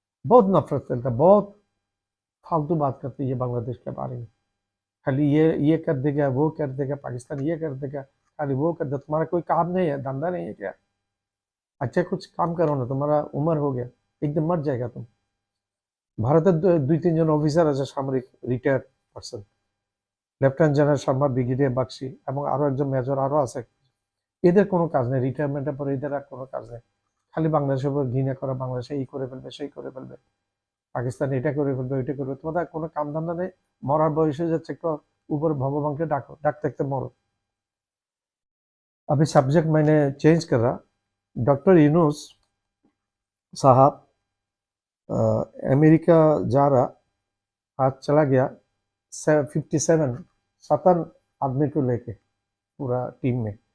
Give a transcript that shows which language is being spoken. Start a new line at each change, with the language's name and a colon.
Hindi: बहुत नफरत करता, बहुत फालतू बात करती है बांग्लादेश के बारे में। खाली ये कर देगा, वो कर देगा, पाकिस्तान ये कर देगा, खाली वो कर देगा। तुम्हारा कोई काम नहीं है, धंधा नहीं है क्या? अच्छा कुछ काम करो ना, तुम्हारा उम्र हो गया, एकदम मर जाएगा तुम।
Bangla: ভারতের 2-3 জন অফিসার আছে সামরিক, retired person, lieutenant general Sharma, brigadier Bagchi এবং আরো একজন মেজর আরো আছে। এদের কোনো কাজ নেই, রিটায়ারমেন্টের পরে এদের আর কোনো কাজ নেই। খালি বাংলাদেশের উপর ঘৃণা করা, বাংলাদেশে এই করে ফেলবে, সেই করে ফেলবে, পাকিস্তান এটা করে ফেলবে, ওইটা করবে। তোমাদের কোনো কাম ধান্দা নেই, মরার বয়স হয়ে যাচ্ছে, একটু উপর ভগবানকে ডাকো, ডাকতে ডাকতে মরো।
Hindi: अभी सब्जेक्ट मैंने चेंज करा। डॉक्टर यूनुस साहब अमेरिका जा रहा, आज चला गया 57 आदमी को लेके, पूरा टीम में।